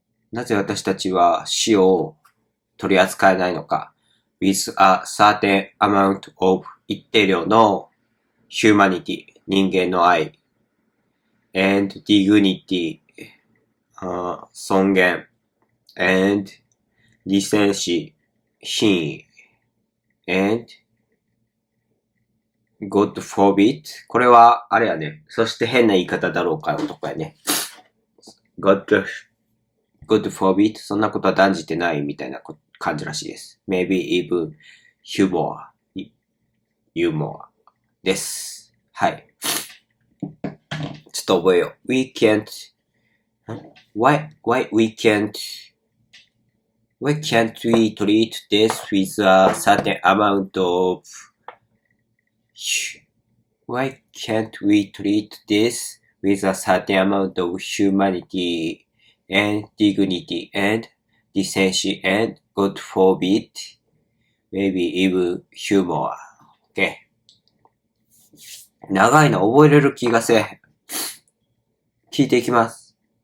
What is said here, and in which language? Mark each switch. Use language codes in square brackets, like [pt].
[ja] なぜ私たちは死を取り扱えないのか [en] with a certain amount of [ja] 一定量の [en] humanity [ja] 人間の愛 [en] and dignity [ja] 尊厳 [en] and decency [ja] 品位 [en] and God forbid [ja] これはあれやね。そして変な言い方だろうかのとこやね。 [en] God forbid [ja] そんなことは断じてないみたいな感じらしいです。 [en] Maybe even humor [ja] ユーモアです。はい。ちょっと覚えよう。 [en] We can't Why we can't we treat this with a certain amount of Why can't we treat this with a certain amount of humanity and dignity and decency and God forbid, maybe even humor. Okay. [ja] 長いの覚えれる気がせん。聞いていきます。